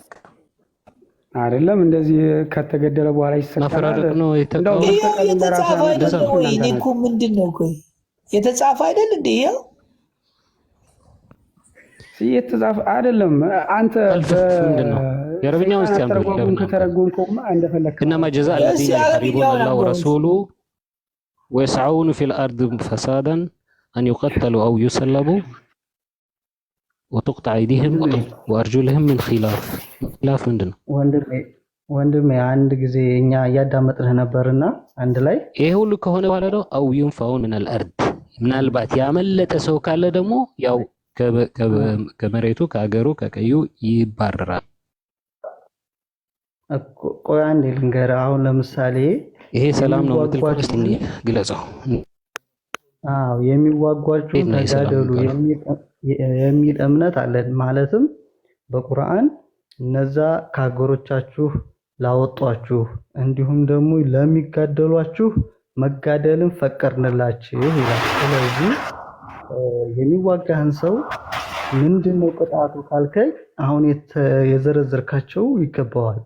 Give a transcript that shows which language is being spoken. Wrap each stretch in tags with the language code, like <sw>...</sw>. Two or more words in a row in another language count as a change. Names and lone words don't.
<am>አይደለም እንደዚህ ከተገደለ በኋላ ይሰጣል። ማፈራረቅ ነው የተጻፈ ምንድን ነው? ቆይ የተጻፈ አይደል እንዴ? ይሄው የተጻፈ አይደለም። አንተ የአረብኛውን እስቲ አንብብ። አተረጓጉም ከተረጎምከውማ እንደፈለክ</am> <ar>إنما جزاء الذين يحاربون الله ورسوله ويسعون في الأرض فسادا أن يقتلوا أو يسلبوا وتقطع أيديهم وأرجلهم من خلاف</ar> <am>ምንድን ነው? ወንድሜ አንድ ጊዜ እኛ እያዳመጥንህ ነበርና አንድ ላይ ይሄ ሁሉ ከሆነ በኋላ ነው</am> <ar>أو ينفعون من الأرض</ar> <am>ምናልባት ያመለጠ ሰው ካለ ደግሞ ያው ከመሬቱ ከአገሩ ከቀዩ ይባረራል። ቆይ አንዴ ልንገርህ። አሁን ለምሳሌ ይሄ ሰላም ነው የምትል ኮስት ግለጸው። አዎ የሚዋጓችሁ ተጋደሉ የሚል እምነት አለን። ማለትም በቁርአን እነዛ ከሀገሮቻችሁ ላወጧችሁ እንዲሁም ደግሞ ለሚጋደሏችሁ መጋደልን ፈቀድንላችሁ ይላል። ስለዚህ የሚዋጋህን ሰው ምንድነው ቅጣቱ ካልከኝ አሁን የዘረዘርካቸው ይገባዋል።</am>